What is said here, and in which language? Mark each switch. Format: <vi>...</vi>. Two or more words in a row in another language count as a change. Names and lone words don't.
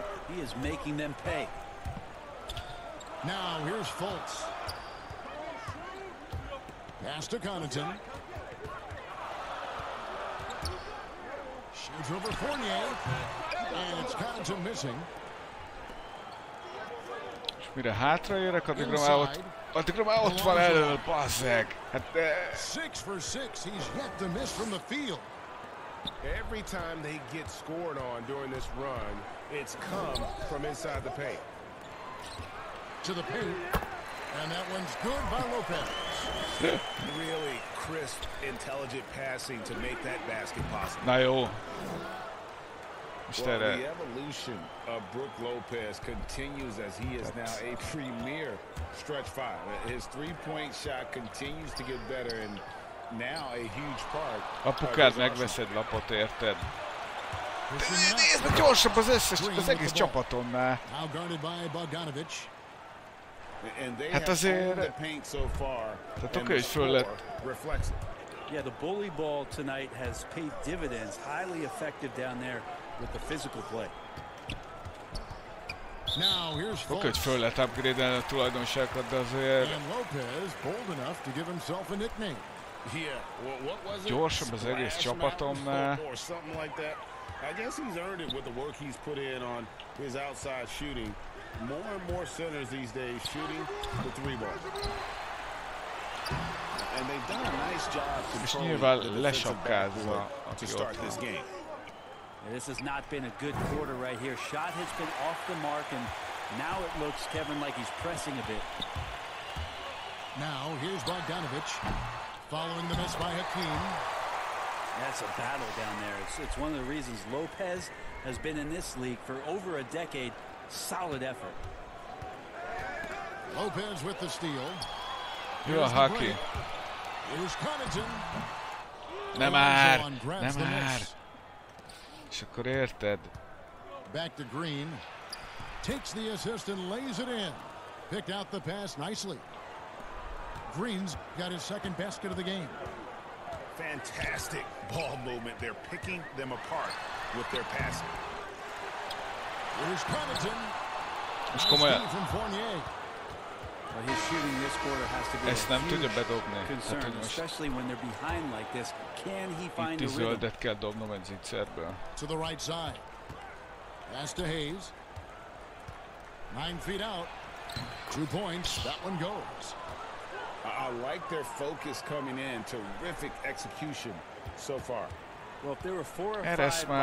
<en>He is making them pay. Now here's Fultz. Pass to Connaughton. Shoots over Fournier. And it's Connaughton missing.</en> <hu>És mire hátraérek, addigra már ott van elől, bazzeg. Hát</hu> <en>6 for 6, he's yet to miss from the field. Every time they get scored on during this run, it's come from inside the paint. To the paint. And that one's good by Lopez. Really crisp, intelligent passing to make that basket possible.</en> <hu>Na jó.</hu> <en>Well, the evolution of Brook Lopez continues as he is now a premier stretch five. His three-point shot continues to get better and now a huge part.</en> <hu>Apukád, megveszed lapot, érted? Nézd, gyorsabb az egész csapatonnál.</hu> <en>Now guarded by Bogdanovic.</en> <hu>Hát azért... Tehát oké, hogy föl lett.</hu> <en>Yeah, the bully ball tonight has paid dividends. Highly effective down there with the physical play.</en> <hu>Oké, hogy föl lett upgrade-elni a tulajdonságokat, de azért... Gyorsabb az egész csapatomnál.</hu> <en>I guess he's earned it with the work he's put in on his outside shooting. More and more centers these days shooting the three ball. And they've done a nice job controlling the defensive backcourt to start this game. And this has not been a good quarter right here. Shot has been off the mark, and now it looks, Kevin, like he's pressing a bit. Now here's Bogdanovic following the miss by Hakeem. That's a battle down there. It's one of the reasons Lopez has been in this league for over a decade. Solid effort. Lopez with the steal.</en> <hu>Jó a Haki.</hu> <en>Here's Connaughton.</en> <hu>Nem már! Nem már! És akkor érted?</hu> <en>Back to Green. Takes the assist and lays it in. Picked out the pass nicely. Green's got his second basket of the game. fantastic ball movement. They're picking them apart with their passing. Here's Connaughton.</en> <hu>És komolyan.</hu> <en>Well, his shooting this quarter has to be</en> <hu>Ezt nem tudja bedobni.</hu> <en>concern,</en> <hu>Hát, most</hu> <en>especially when they're behind like this. Can he find</en> <hu>itt</hu> <en>the rhythm?</en> <hu>zöldet kell dobnom egy zicserből.</hu> <en>To the right side. Pass to Hayes. 9 feet out. 2 points. That one goes. I like their focus coming in. Terrific execution so far. Well, if there were 4 or 5</en> <hu>Eres</hu> <en>boxes</en>